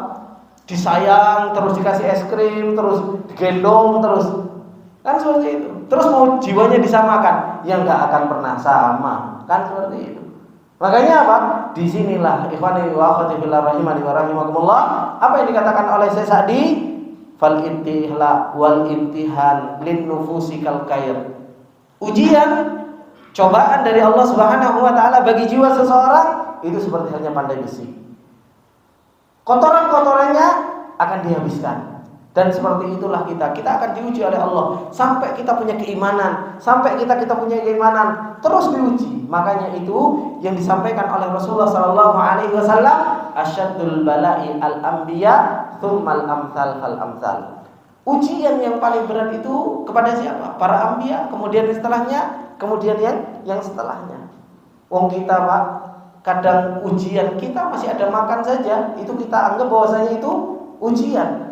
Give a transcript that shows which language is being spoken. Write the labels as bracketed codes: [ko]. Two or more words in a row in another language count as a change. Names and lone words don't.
[id] Disayang, terus dikasih es krim, terus digendong, terus kan seperti itu. Terus mau jiwanya disamakan, yang nggak akan pernah sama, kan seperti itu. Makanya apa? Disinilah [ar] إخواني وأخواتي في الله رحمني ورحمكم الله, [id] apa yang dikatakan oleh Syekh Sa'di, [ar] فالابتلاء والامتحان للنفوس كالكير. [id] Ujian, cobaan dari Allah [ar] سبحانه وتعالى [id] bagi jiwa seseorang itu seperti halnya pandai besi. Kotoran-kotorannya akan dihabiskan. Dan seperti itulah kita akan diuji oleh Allah sampai kita punya keimanan, terus diuji. Makanya itu yang disampaikan oleh Rasulullah [ar] صلى الله عليه وسلم, أشد البلاء الأنبياء ثم الأمثل فالأمثل. [id] Ujian yang paling berat itu kepada siapa? Para anbiya, kemudian setelahnya, kemudian yang setelahnya. Wong kita Pak, kadang ujian kita masih ada makan saja, itu kita anggap bahwasanya itu ujian.